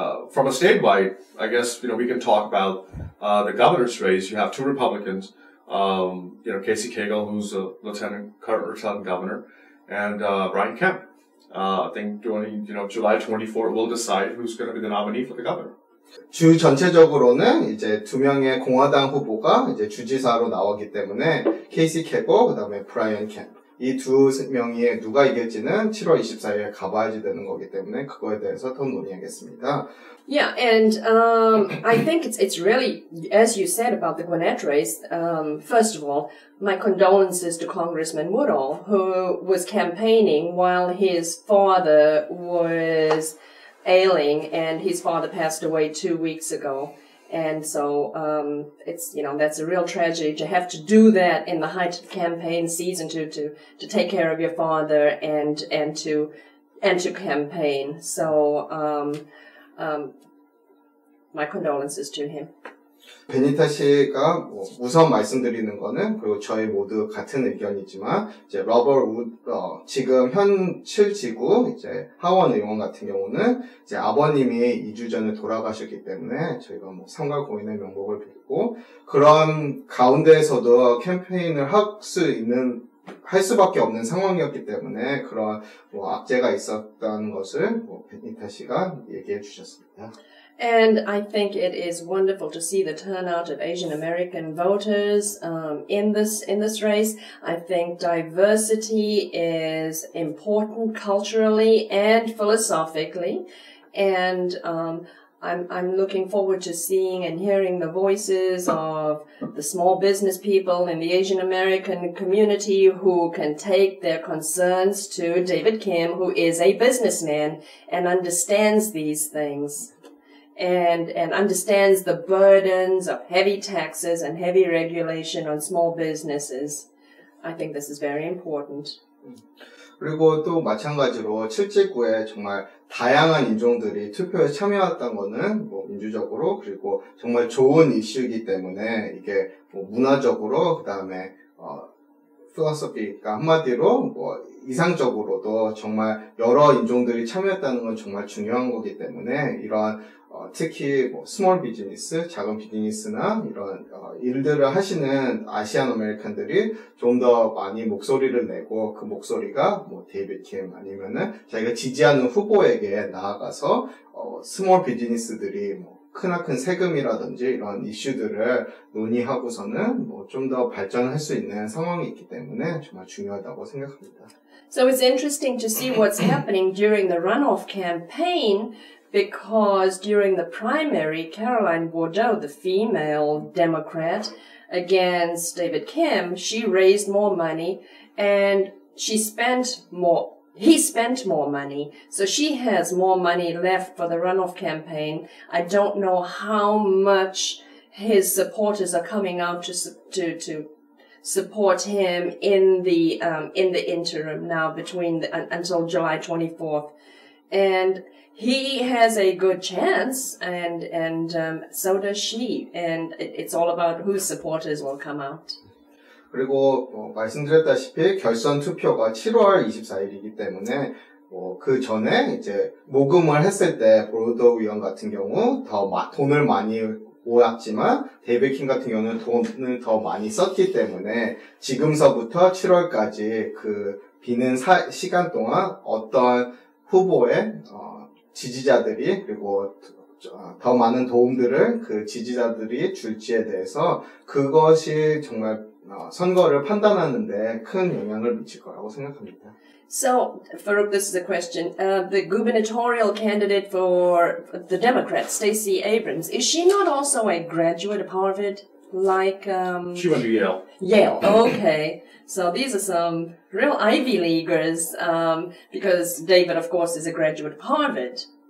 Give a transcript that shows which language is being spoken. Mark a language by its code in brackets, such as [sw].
[en] From a statewide, I guess, we can talk about the governor's race. You have two Republicans, Casey Cagle, who's a current lieutenant governor, and Brian Kemp. I think July 24th will decide who's going to be the nominee for the governor. [ko] 주 전체적으로는 이제 두 명의 공화당 후보가 이제 주지사로 나오기 때문에 케이시 캐고 그다음에 브라이언 캠 이 두 명이 누가 이길지는 7월 24일에 가봐야지 되는 거기 때문에 그거에 대해서 더 논의하겠습니다. [en] Yeah, and I think it's really, as you said about the Gwinnett race, first of all, my condolences to Congressman Woodall, who was campaigning while his father was ailing, and his father passed away 2 weeks ago. And so, it's, that's a real tragedy to have to do that in the height of campaign season to take care of your father and to campaign. So, my condolences to him. [ko] 베니타 씨가 우선 말씀드리는 거는 그리고 저희 모두 같은 의견이지만 이제 러버 우드 지금 현 7지구 이제 하원 의원 같은 경우는 이제 아버님이 2주 전에 돌아가셨기 때문에 저희가 삼가 고인의 명복을 빌고 그런 가운데에서도 캠페인을 할 수밖에 없는 상황이었기 때문에 그런 악재가 있었다는 것을 베니타 씨가 얘기해 주셨습니다. [en] And I think it is wonderful to see the turnout of Asian American voters in this race. I think diversity is important culturally and philosophically, and I'm looking forward to seeing and hearing the voices of the small business people in the Asian American community who can take their concerns to David Kim, who is a businessman and understands these things. And understands the burdens of heavy taxes and heavy regulation on small businesses. I think this is very important. [ko] 그리고 또 마찬가지로 7지구에 정말 다양한 인종들이 투표에 참여했던 거는 민주적으로 그리고 정말 좋은 이슈이기 때문에 이게 문화적으로 그다음에 필로소피가 한마디로 이상적으로도 정말 여러 인종들이 참여했다는 건 정말 중요한 거기 때문에 이런 특히 스몰 비즈니스, 작은 비즈니스나 이런 일들을 하시는 아시안 아메리칸들이 좀 더 많이 목소리를 내고 그 목소리가 데이비드 킴 아니면은 자기가 지지하는 후보에게 나아가서 스몰 비즈니스들이 크나큰 세금이라든지 이런 이슈들을 논의하고서는 좀 더 발전할 수 있는 상황이 있기 때문에 정말 중요하다고 생각합니다. [en] So it's interesting to see what's happening during the runoff campaign. Because during the primary, Caroline Bordeaux, the female Democrat, against David Kim, she raised more money and he spent more money. So she has more money left for the runoff campaign. I don't know how much his supporters are coming out to support him in the interim now until July 24th. And he has a good chance, and so does she. And it's all about whose supporters will come out. [ko] 그리고 말씀드렸다시피 결선 투표가 7월 24일이기 때문에 그 전에 이제 모금을 했을 때 보르도 의원 같은 경우 더 돈을 많이 모았지만 데이비드 킴 같은 경우는 돈을 더 많이 썼기 때문에 지금서부터 7월까지 그 비는 시간 동안 어떤 후보의 지지자들이 그리고 더 많은 도움들을 그 지지자들이 줄지에 대해서 그것이 정말 선거를 판단하는데 큰 영향을 미칠 거라고 생각합니다. [en] So, Farouk, this is a question. The gubernatorial candidate for the Democrats, Stacey Abrams, is she not also a graduate of Harvard? She went to Yale. Yale, okay. So these are some real Ivy Leaguers, because David, of course, is a graduate of Harvard.